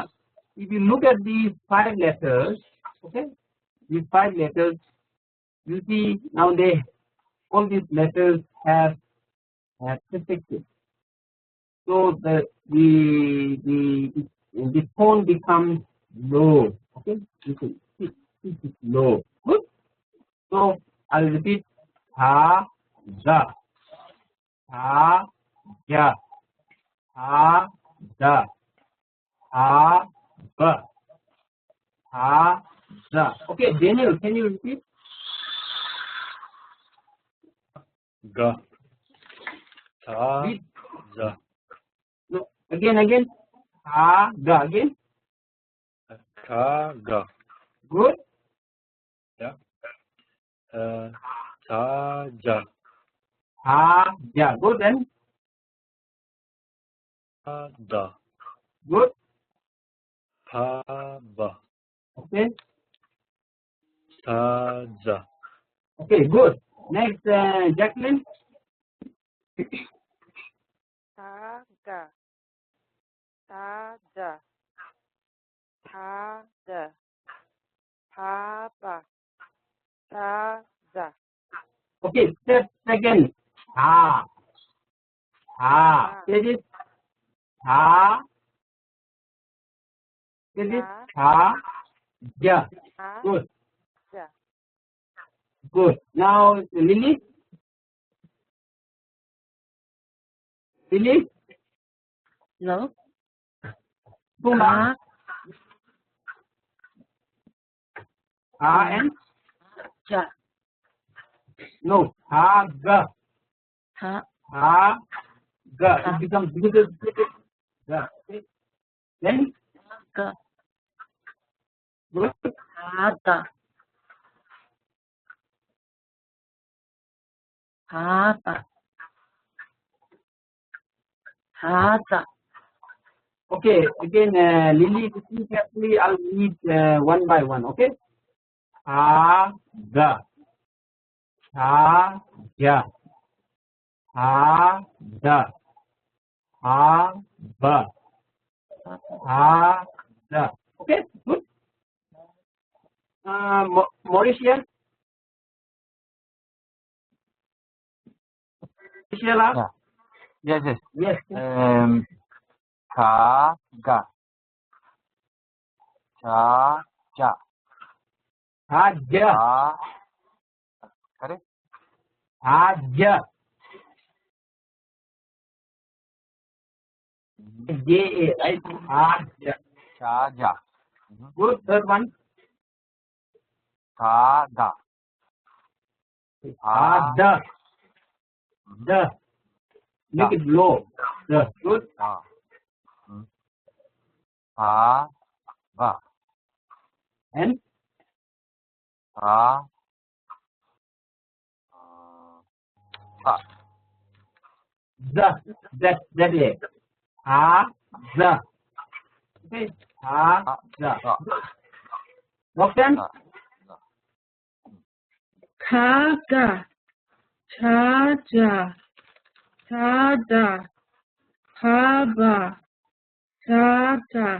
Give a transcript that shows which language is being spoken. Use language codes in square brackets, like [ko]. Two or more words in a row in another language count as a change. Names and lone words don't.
[en] If you look at these 5 letters, okay, these 5 letters, you see now all these letters have prefixes. So the tone becomes low. Okay, you can see it is low. Good. So I'll repeat: ha, da, ha, ja, ha, da, ha, ba, ha, da. Okay, Daniel, can you repeat? Ga. Ta. Ja. No, again. Ha, ga, again. Ka. Ga. Good. Yeah. Ta. Ja. Ha, ja. Good. And Ta. Da. good. Pa. Ba. Okay. Ta. Ja. Okay, good. Next, Jacqueline. ta, ga, ta, ja, ta, da, pa, ba, ta, za. Okay, step second. Ha. Ha. Say this. Ha. Say this. Ha. Ja. Ha, Good. ja. Good. Now, Lily. Lily. No. Puma. Ha and Ja. no. Ha. Ga. Ha. Ha. Ga. It becomes difficult. Ga. Okay. Then. Ga. Good. Ha. Da. Ha. Ba. Ha. Da. Okay. Again, Lily, listen carefully. I'll read one by one. Okay. Ha. Ga. Ha. Ja. Ha. Da. Ha. Ba. Ha. Da. Okay. Good. Mauritius. Sheila? Yeah. Yes. Yes. Ka, ga. Cha, ja. Haja. Ha. Correct? Haja. J-A, right? Haja. Cha, ja. Good. Third one. Ka, ga. Da. Da. Make it low. The. Good. Tha, va. And Tha, tha. the. That way. Ha, the. Okay. Ha, the. Roxanne? Kaga, Chaja, Tada, Haba, Tata.